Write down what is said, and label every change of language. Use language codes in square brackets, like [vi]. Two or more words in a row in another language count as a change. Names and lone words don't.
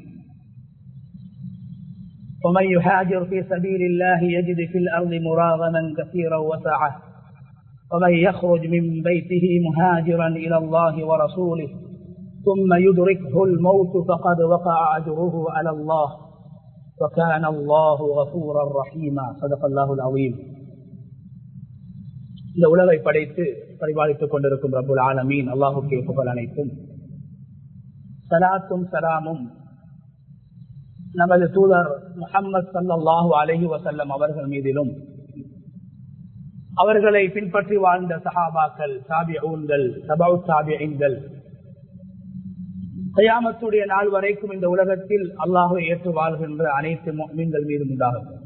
[ar] ومن يهاجر في سبيل الله يجد في الأرض مراغما كثيرا وسعة ومن يخرج من بيته مهاجرا إلى الله ورسوله ثم يدركه الموت فقد وقع أجره على الله وكان الله غفورا رحيما. صدق الله العظيم. [ta] இந்த உலகை படைத்து பரிபாலித்துக் கொண்டிருக்கும் [ar] رب العالمين [ta] அல்லாஹுக்கே புகழ் அனைத்தும். ஸலாத்தும் ஸலாமும் நமது தூதர் முஹம்மது [ar] صلى الله عليه وسلم [ta] அவர்கள் மீதிலும், அவர்களை பின்பற்றி வாழ்ந்த சஹாபாக்கள், தாபிஊன்கள், தபஉ தாபிஈன்கள், கியாமத்துடைய நாள் வரைக்கும் இந்த உலகத்தில் அல்லாஹ்வை ஏற்று வாழ்கின்ற அனைத்து முஃமின்கள் மீதும் உண்டாகும்.